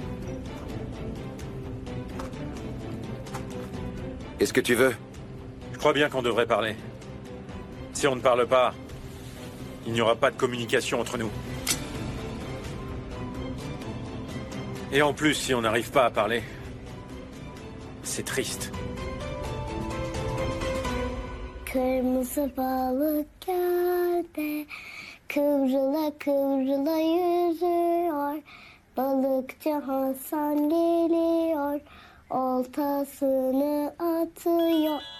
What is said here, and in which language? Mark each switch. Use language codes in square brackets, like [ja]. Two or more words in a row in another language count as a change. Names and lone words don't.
[fr] Qu'est-ce que tu veux? Je crois bien qu'on devrait parler. Si on ne parle pas, il n'y aura pas de communication entre nous. Et en plus, si on n'arrive pas à parler, c'est triste. [tr] Kırmızı balık gölde kıvrıla kıvrıla yüzüyor. Balıkçı Hasan geliyor, oltasını atıyor.